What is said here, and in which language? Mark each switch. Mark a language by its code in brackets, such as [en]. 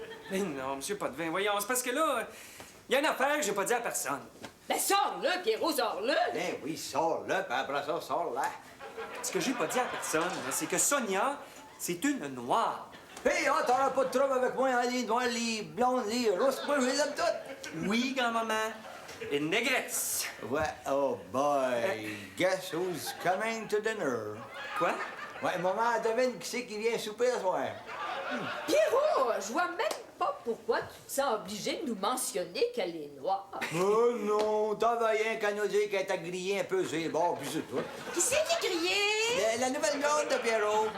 [fr] Mais non, monsieur Potvin, voyons, c'est parce que là, il y a une affaire que j'ai pas dit à personne. Ben sors-le, Pierrot, sors-le! Ben oui, sors-le, puis après ça, sors-là. Ce que j'ai pas dit à personne, c'est que Sonia, c'est une noire. Hey, hein, t'auras pas de trouble avec moi, hein, les noirs, les blondes, les rousses, moi, je les aime toutes. Oui, grand-maman. Une négresse. [en] Ouais, oh boy, guess who's coming to dinner? [fr] Quoi? Ouais, maman, devine qui c'est qui vient souper ce soir. Pierrot, je vois même pas pourquoi tu te sens obligé de nous mentionner qu'elle est noire. Oh non, t'en vas rien qu'à nous dire qu'elle t'a grillé un peu sur les bords, puis c'est tout. Qui c'est qui a grillé? La nouvelle blonde de Pierrot.